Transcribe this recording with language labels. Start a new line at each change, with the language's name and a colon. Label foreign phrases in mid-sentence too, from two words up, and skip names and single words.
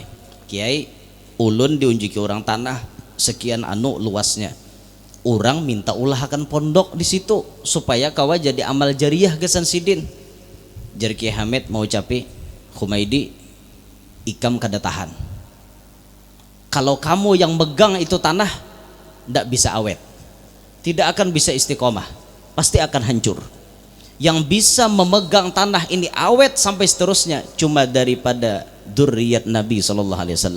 Banjar: Kiai, ulun diunjuki orang tanah sekian anu luasnya. Orang minta ulahkan pondok di situ supaya kawa jadi amal jariah gesan sidin. Jar Kiai Hamid mau capi, Humaidi, ikam kada tahan.
Indonesian: Kalau kamu yang megang itu tanah, ndak bisa awet. Tidak akan bisa istiqomah, pasti akan hancur. Yang bisa memegang tanah ini awet sampai seterusnya cuma daripada dzurriyyat Nabi SAW.